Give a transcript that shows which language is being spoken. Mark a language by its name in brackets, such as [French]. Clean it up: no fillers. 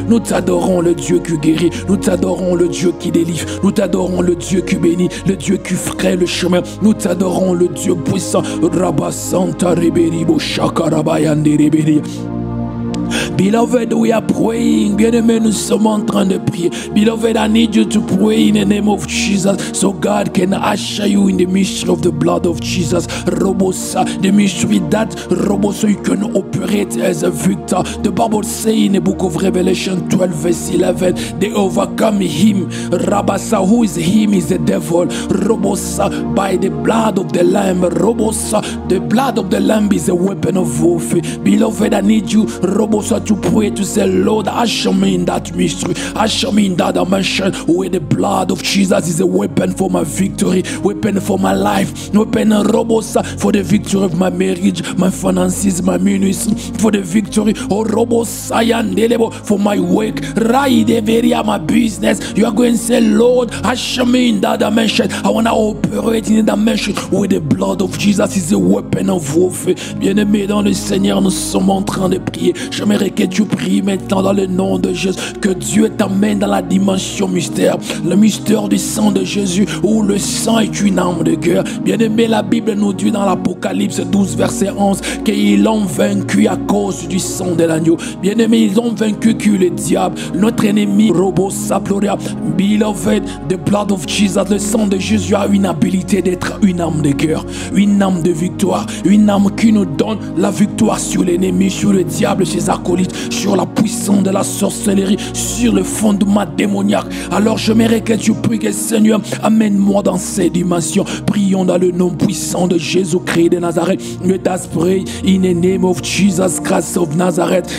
[French] Nous t'adorons le Dieu qui guérit, nous t'adorons le Dieu qui délivre, nous t'adorons le Dieu qui bénit, le Dieu qui ferait le chemin. Nous t'adorons le Dieu puissant. Rabba Santa Reberibo Shakarabayande Reberi. [English] Beloved, we are praying. [French] Bien-aimés, nous sommes en train de prier. [English] Beloved, I need you to pray in the name of Jesus so God can usher you in the mystery of the blood of Jesus. Robosa, the mystery that Robosa you can operate as a victor. The Bible says in the book of Revelation 12 verse 11, they overcome him. Rabasa, who is him is the devil. Robosa, by the blood of the Lamb. Robosa, the blood of the Lamb is a weapon of warfare. Beloved, I need you, Robosa, to pray to say, Lord, usher me in that mystery, usher me in that dimension where the blood of Jesus is a weapon for my victory, weapon for my life, weapon Robosa for the victory of my marriage, my finances, my ministry, for the victory, oh Robosa for my work, my business. You are going to say, Lord, usher me in that dimension. I want to operate in that dimension where the blood of Jesus is a weapon of warfare. [French] Bien-aimés dans le Seigneur, nous sommes en train de prier. J'aimerais que tu pries maintenant dans le nom de Jésus, que Dieu t'amène dans la dimension mystère, le mystère du sang de Jésus, où le sang est une arme de guerre. Bien-aimé, la Bible nous dit dans l'Apocalypse 12 verset 11 qu'ils l'ont vaincu à cause du sang de l'agneau. Bien-aimé, ils ont vaincu le diable, notre ennemi, Robosa Gloria. [English] Beloved, the blood of Jesus, [French] le sang de Jésus a une habilité d'être une arme de guerre, une arme de victoire, une arme qui nous donne la victoire sur l'ennemi, sur le diable, ses acolytes, sur la puissance de la sorcellerie, sur le fondement démoniaque. Alors j'aimerais que tu pries que Seigneur amène-moi dans ces dimensions. Prions dans le nom puissant de Jésus-Christ de Nazareth. [English] Let us pray in the name of Jesus Christ of Nazareth.